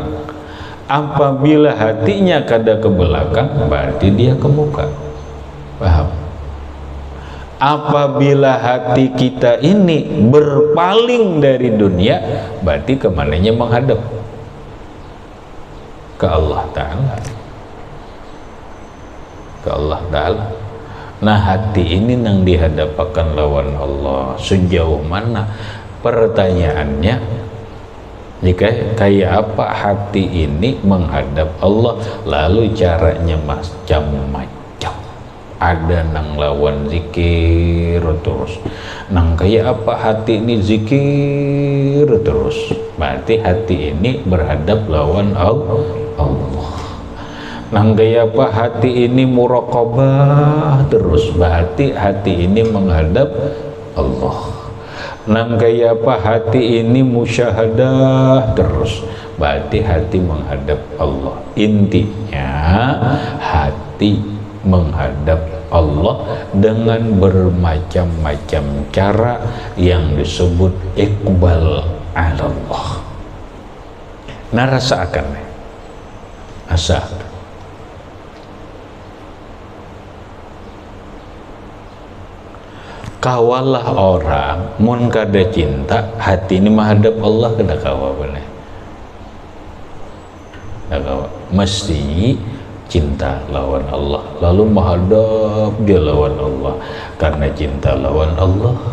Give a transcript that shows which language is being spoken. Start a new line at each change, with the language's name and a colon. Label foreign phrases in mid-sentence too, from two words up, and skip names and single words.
Banjar: Apabila hatinya kada ke belakang berarti dia ke muka. Paham?
Indonesian: Apabila hati kita ini berpaling dari dunia berarti kemananya menghadap? Ke Allah Ta'ala. Ke Allah Ta'ala.
Banjar: Nah, hati ini nang dihadapkan lawan Allah sejauh mana? Pertanyaannya, jika kayak apa hati ini menghadap Allah, lalu caranya macam-macam. Ada nang lawan zikir terus, nang kayak apa hati ini zikir terus, berarti hati ini berhadap lawan Allah. Nang kayak apa hati ini muraqabah terus, berarti hati ini menghadap Allah. Nang gaya apa hati ini musyahadah terus, berarti hati menghadap Allah.
Indonesian: Intinya hati menghadap Allah dengan bermacam-macam cara yang disebut
Arabic: إقبال على الله.
Banjar: Nah, rasakan asa kawalah orang mun kada cinta hati ini menghadap Allah kada kawa boleh, kada kawa, mesti cinta lawan Allah lalu menghadap dia lawan Allah karena cinta lawan Allah.